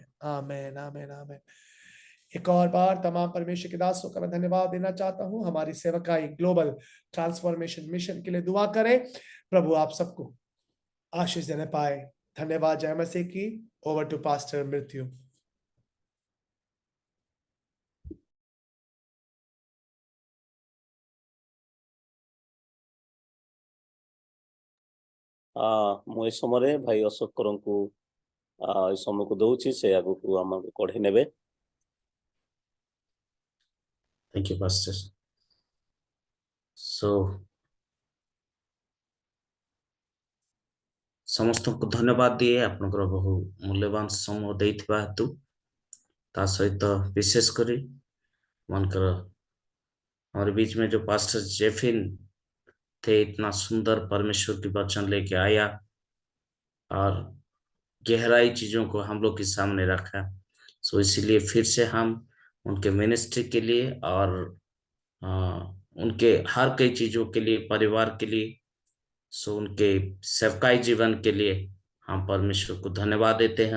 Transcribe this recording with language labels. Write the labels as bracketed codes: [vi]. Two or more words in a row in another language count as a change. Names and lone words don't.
[hi] आमीन, आमीन, आमीन। एक और बार तमाम परमेश्वर के दासों का मैं धन्यवाद देना चाहता हूं। हमारी सेवकाई ग्लोबल ट्रांसफॉर्मेशन मिशन के लिए दुआ करें। प्रभु आप सबको आशीष देने पाए। धन्यवाद जय मसीह की। [en] over to [hi] पास्टर मृत्यु। [or] ମୁଁ ଏ ସମୟରେ ଭାଇ ଅଶୋକ କରଙ୍କୁ ଏ ସମୟକୁ ଦଉଛି, ସେ ଆଗକୁ ଆମକୁ କଢେଇ ନେବେ। [en] Thank you, Pastor. So, [or] ସମସ୍ତଙ୍କୁ ଧନ୍ୟବାଦ ଦିଏ ଆପଣଙ୍କର ବହୁ ମୂଲ୍ୟବାନ ସମୟ ଦେଇଥିବା ହେତୁ। ତା ସହିତ ବିଶେଷ କରି [hi] मनकर हमारे बीच में जो पास्टर जेफिन थे, इतना सुंदर परमेश्वर की वचन लेके आया और गहराई चीजों को हम लोग के सामने रखा। सो इसीलिए फिर से हम उनके मिनिस्ट्री के लिए और उनके हर कई चीजों के लिए, परिवार के लिए, सो उनके सेवकाई जीवन के लिए हम परमेश्वर को धन्यवाद देते हैं।